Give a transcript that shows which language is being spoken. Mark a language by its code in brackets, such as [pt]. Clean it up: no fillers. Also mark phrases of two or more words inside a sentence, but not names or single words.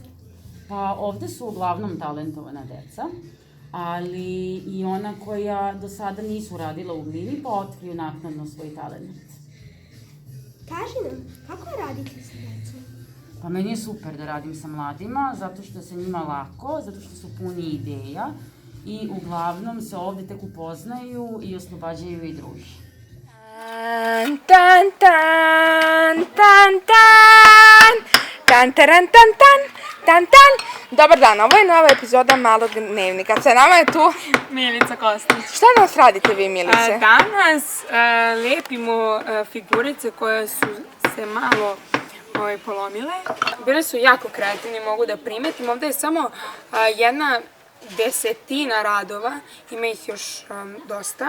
[sr] Pa ovde su uglavnom talentovana deca, ali i ona koja do sada nisu radila u glini pa otkriju naknadno svoj talent. Kaži nam, kako je raditi sa decom? Pa meni je super da radim sa mladima, zato što se njima lako, zato što su puni ideja i uglavnom se ovde tek upoznaju i oslobađaju i drugi. Tan, tan, tan, tan, tan, taran, tan, tan, tan, tan. Dobar dan, ovo je nova epizoda Malog dnevnika. Sa nama je tu Milica Kostić. Šta danas radite vi, Milice? Danas lepimo figurice koje su se malo polomile. Bile su jako kreativni, mogu da primetim. Ovde je samo 1/10 radova, ima ih još dosta.